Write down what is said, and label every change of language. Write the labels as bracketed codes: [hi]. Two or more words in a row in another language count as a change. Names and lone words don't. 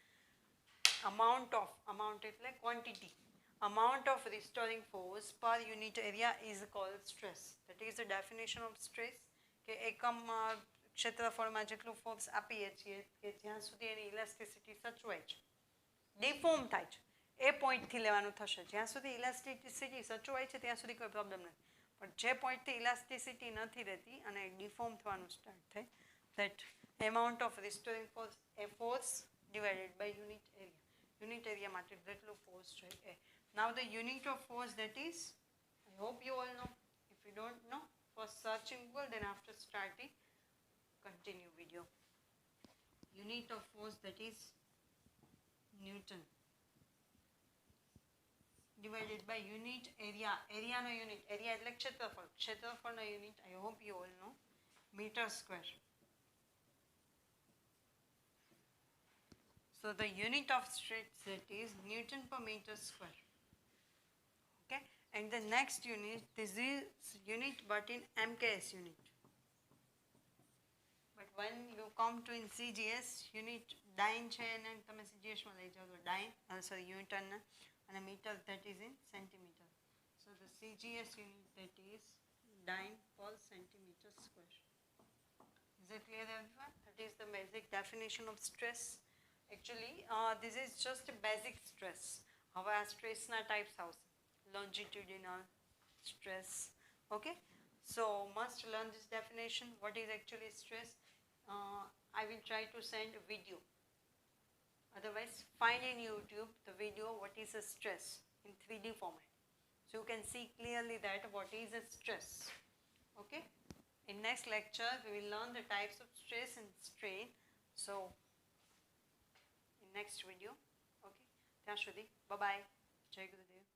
[gu] અમાઉન્ટ એટલે ક્વોન્ટિટી. [en] Amount of restoring force per unit area is called stress. That is the definition of stress. [gu] કે એકમ ક્ષેત્રફળમાં જેટલું ફોર્સ આપીએ છીએ કે જ્યાં સુધી એની ઇલાસ્ટિસિટી સચવાય છે, ડિફોર્મ થાય છે, એ પોઈન્ટથી લેવાનું થશે. જ્યાં સુધી ઇલાસ્ટિસિટી સચવાય છે ત્યાં સુધી કોઈ પ્રોબ્લેમ નથી, પણ જે પોઈન્ટથી ઇલાસ્ટિસિટી નથી રહેતી અને ડિફોર્મ થવાનું સ્ટાર્ટ થાય, [en] that amount of restoring force, a force divided by unit area. Unit area [gu] માટે જેટલું ફોર્સ છે એ. [en] Now the unit of force, that is, I hope you all know. If you don't know, first search in Google, then after starting, continue video. Unit of force, that is Newton, divided by unit area. Area no unit, area [gu] એટલે ક્ષેત્રફળ, ક્ષેત્રફળનો [en] unit, I hope you all know, meter square. So the unit of stress, that is Newton per meter square. Okay, and the next unit, this is unit but in MKS unit. But when you come to in CGS unit, dyne [gu] છે અને તમે CGS માં લઈ જાઓ તો [en] dyne, sorry, Newton and a meter, that is in centimeter. So the CGS unit, that is dyne per centimeter square. Is it clear everyone? That is the basic definition of stress. Actually, this is just a basic stress. [gu] હવે આ સ્ટ્રેસના ટાઈપ્સ આવશે, [en] longitudinal stress. Okay, so must learn this definition. What is actually stress? I will try to send a video. Otherwise, find in YouTube the video what is a stress in 3D format, so you can see clearly that what is a stress. Okay, in next lecture we will learn the types of stress and strain. So next video. [gu] Okay, ત્યાં સુધી [en] bye bye. [gu] જય ગુરુદેવ.